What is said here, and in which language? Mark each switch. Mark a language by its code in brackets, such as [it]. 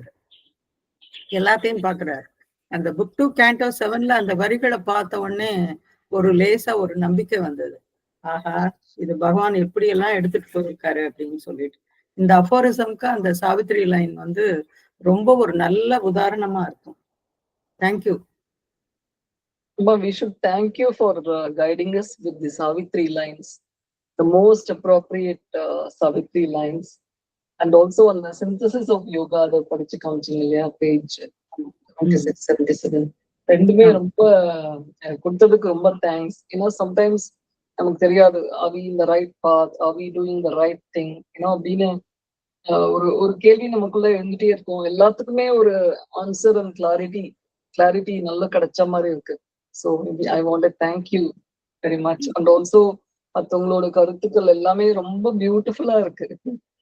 [ta] அவரு எல்லாத்தையும் பாக்குறாரு. அந்த புக் 2 Canto 7ல அந்த வரிகளை பார்த்த உடனே ஒரு லேசா ஒரு நம்பிக்கை வந்தது. ஆஹா, இது பகவான் எப்படி எல்லாம் எடுத்துட்டு போயிருக்காரு அப்படின்னு சொல்லிட்டு. இந்த அஃபோரிசம்க்கு அந்த சாவித்திரி லைன் ரொம்ப ஒரு நல்ல உதாரணமா இருக்கும். Thank you. [en] We should thank you for guiding us with the Savitri lines, the most appropriate Savitri lines, and also on the synthesis of yoga, the Padichu Counseling page 77. [ta] ரெண்டுமே ரொம்ப கொடுத்ததுக்கு ரொம்ப தேங்க்ஸ். சம்டைம்ஸ் நமக்கு தெரியாது, [en] are we in the right path, are we doing the right thing, [ta] அப்படின்னு ஒரு கேள்வி நமக்குள்ள எழுந்துட்டே இருக்கும். எல்லாத்துக்குமே ஒரு ஆன்சர் அண்ட் கிளாரிட்டி நல்லா கிடைச்ச மாதிரி இருக்கு. [en] So I want to thank you very much. And also [ta] மற்றவங்களோட கருத்துக்கள் எல்லாமே ரொம்ப பியூட்டிஃபுல்லா இருக்கு. ஸோ எல்லாரோட கருத்துக்களும் ரொம்ப நல்லா இருக்கு. தேங்க்யூ.